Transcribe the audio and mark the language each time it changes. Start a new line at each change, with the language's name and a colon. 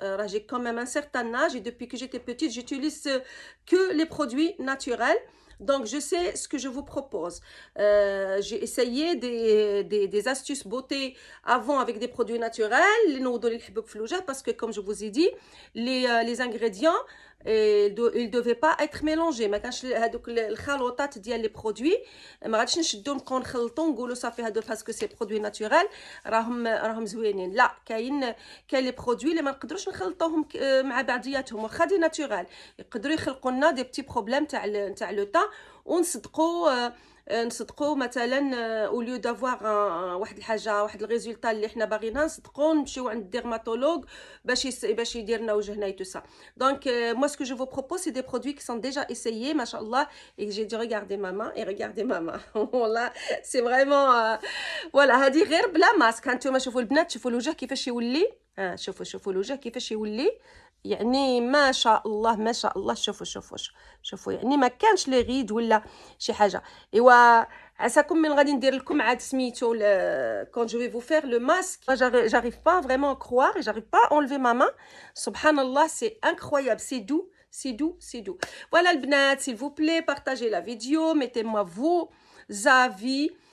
French: J'ai quand même un certain âge et depuis que j'étais petite j'utilise que les produits naturels. Donc je sais ce que je vous propose. J'ai essayé des astuces beauté avant avec des produits naturels, parce que comme je vous ai dit, les ingrédients ils devaient pas être mélangés.
Arabic: ما كانش هذوك الخلطات ديال لي برودوي ما غاديش نشدو نبقاو نخلطو نقولوا صافي هادو باسكو سي برودوي ناتورال راهم زوينين. لا، كاين لي برودوي اللي ما نقدروش نخلطوهم مع بعضياتهم، واخا دي ناتورال يقدروا يخلقوا لنا دي بتي بروبليم تاع لو تان ونصدقوا نصدقوا مثلا
French: au lieu d'avoir
Arabic: واحد الحاجه واحد الريزولتا اللي حنا باغيينها نصدقوا نمشيو عند الديرماتولوج باش يدير لنا وجهنا
French: et tout ça. Donc moi ce que je vous propose c'est des produits qui sont déjà essayés machallah et que j'ai dit regardez ma main et regardez ma main. Voilà, c'est vraiment voilà
Arabic: هذه غير بلا ماسك. هانتوما شوفوا البنات شوفوا الوجه كيفاش يولي شوفوا الوجه كيفاش يولي يعني ما شاء الله ما شاء الله. شوفوا يعني ما كانش لي غيد ولا شي حاجه. ايوا عساكم من غادي ندير لكم عاد سميتو
French: quand je vais vous faire le masque. J'arrive pas vraiment à croire et j'arrive pas à enlever ma main. Subhanallah, c'est incroyable, c'est doux. Voilà le bnat, s'il vous plaît, partagez la vidéo, mettez-moi vos avis.